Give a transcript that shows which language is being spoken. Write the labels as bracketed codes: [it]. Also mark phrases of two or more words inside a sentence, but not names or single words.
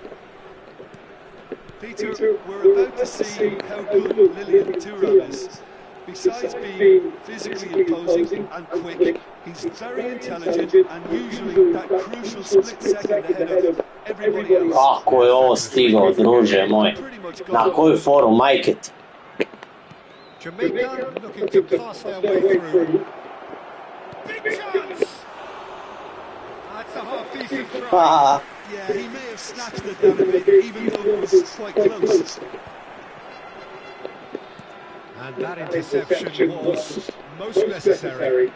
[en] Peter, we're about to see how good Lilian Thuram is. Besides being physically imposing and quick, he's very intelligent and usually that crucial split second ahead of everybody else. [sr] Kako je ovo stigao, druže moj? Na koju foru, majke ti? [en] Jamaica looking to pass their way through. Big chance! That's a half-decent try. Yeah, he may have snatched it down a bit, even though it was quite close. And that interception was most necessary.